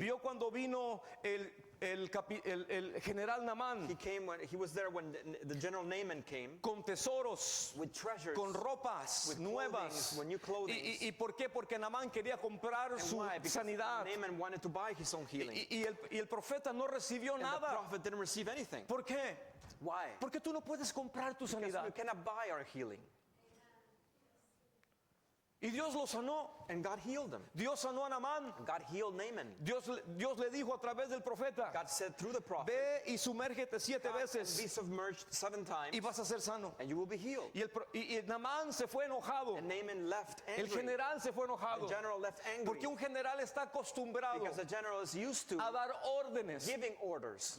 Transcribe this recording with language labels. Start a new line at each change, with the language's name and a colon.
Spanish: vio cuando vino el general Naamán
English: he came when he was there when the general Naaman came
Spanish: con tesoros,
English: with treasures.
Spanish: con ropas
English: with
Spanish: nuevas.
English: clothings, with new clothing.
Spanish: ¿Y por qué? Porque Naamán quería comprar
English: And
Spanish: su
English: why? Because
Spanish: sanidad.
English: Naaman wanted to buy his own healing.
Spanish: Y el profeta no recibió
English: And the
Spanish: nada.
English: prophet didn't receive anything.
Spanish: ¿Por qué?
English: Why?
Spanish: Porque tú no puedes comprar tu
English: Because
Spanish: sanidad.
English: we cannot buy our healing.
Spanish: Y Dios lo sanó.
English: And God healed him.
Spanish: Dios sanó a Naamán.
English: God healed Naaman.
Spanish: Dios le dijo a través del profeta,
English: God said through the prophet,
Spanish: ve y sumérgete 7
English: "Come and
Spanish: veces
English: be submerged 7 times,
Spanish: y vas a ser sano.
English: and you will be healed."
Spanish: Y Naamán se fue enojado.
English: And Naaman left
Spanish: El
English: angry.
Spanish: general se fue
English: The
Spanish: enojado.
English: general left angry
Spanish: Porque un general está acostumbrado
English: because the general is used to
Spanish: a dar órdenes,
English: giving orders,